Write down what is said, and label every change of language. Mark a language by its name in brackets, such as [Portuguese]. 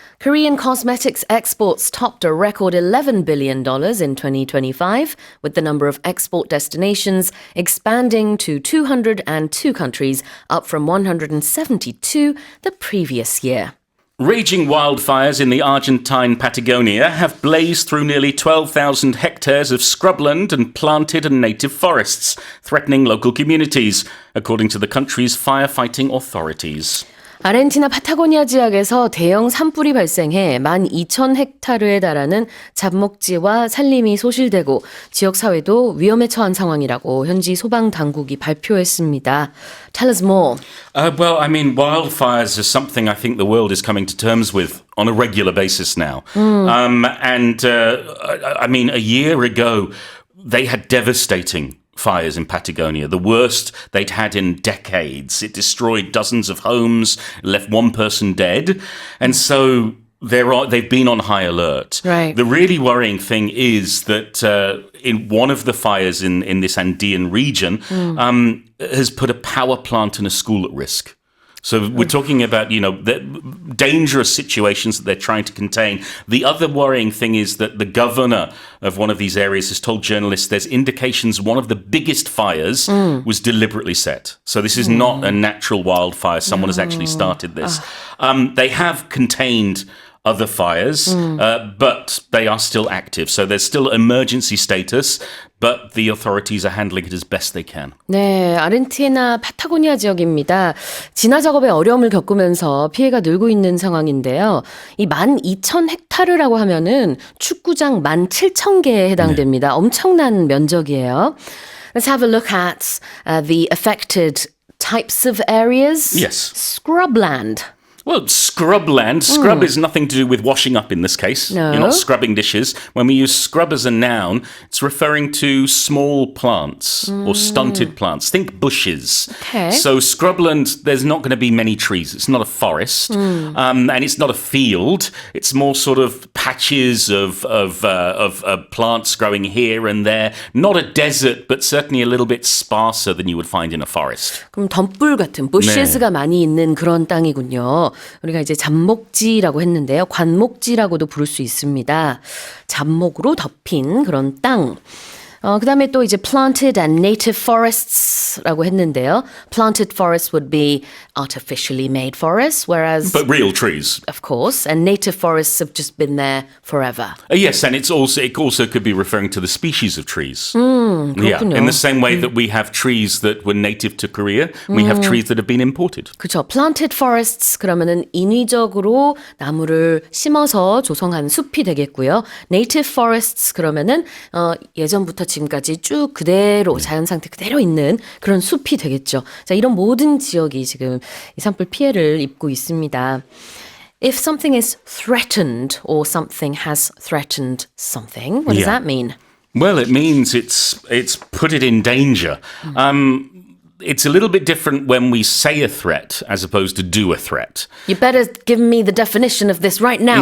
[English] Korean cosmetics exports topped a record $11 billion in 2025, with the number of export destinations expanding to 202 countries, up from 172 the previous year. Raging wildfires in the Argentine Patagonia have blazed through nearly 12,000 hectares of scrubland and planted and native forests, threatening local communities, according to the country's firefighting authorities. [Korean] 아르헨티나 파타고니아 지역에서 대형 산불이 발생해 12,000헥타르에 달하는 잡목지와 산림이 소실되고 지역 사회도 위험에 처한 상황이라고 현지 소방 당국이 발표했습니다. [English] Tell us more. Well, I mean, wildfires are something I think the world is coming to terms with on a regular basis now. I mean, a year ago, they had devastating fires in Patagonia, the worst they'd had in decades. It destroyed dozens of homes, left one person dead. And so they've been on high alert. Right. The really worrying thing is that in one of the fires in this Andean region has put a power plant and a school at risk. So we're talking about, the dangerous situations that they're trying to contain. The other worrying thing is that the governor of one of these areas has told journalists there's indications one of the biggest fires was deliberately set. So this is not a natural wildfire. Someone has actually started this. They have contained other fires, but they are still active. So there's still emergency status, but the authorities are handling it as best they can. [Korean] 네, 아르헨티나 파타고니아 지역입니다. 진화 작업에 어려움을 겪으면서 피해가 늘고 있는 상황인데요. 이 12,000헥타르라고 하면은 축구장 17,000개에 해당됩니다. 엄청난 면적이에요. [English] Let's have a look at the affected types of areas. Yes. Scrubland. Well, scrubland. Scrub is nothing to do with washing up in this case. No. You're not scrubbing dishes. When we use scrub as a noun, it's referring to small plants or stunted plants. Think bushes. Okay. So scrubland, there's not going to be many trees. It's not a forest. And it's not a field. It's more sort of patches of plants growing here and there. Not a desert, but certainly a little bit sparser than you would find in a forest. [Korean] 그럼 덤불 같은 bushes가 많이 있는 그런 땅이군요. 우리가 이제 잡목지라고 했는데요. 관목지라고도 부를 수 있습니다. 잡목으로 덮인 그런 땅. 그다음에 또 이제 [English] planted and native forests [Korean] 라고 했는데요. [English] Planted forests would be artificially made forests, whereas But real trees. of course, and native forests have just been there forever. Yes, and it also could be referring to the species of trees. [Korean] 그렇군요. [English] In the same way that we have trees that were native to Korea, we have trees that have been imported. [Korean] 그렇죠. [English] Planted forests [Korean] 그러면은 인위적으로 나무를 심어서 조성한 숲이 되겠고요. [English] Native forests [Korean] 그러면은 예전부터 지금까지 쭉 그대로 자연 상태 그대로 있는 그런 숲이 되겠죠. 자, 이런 모든 지역이 지금 이 산불 피해를 입고 있습니다. [English] If something is threatened or something has threatened something, what does Yeah. that mean? Well, it means it's put it in danger. it's a little bit different when we say a threat as opposed to do a threat. You better give me the definition of this right now,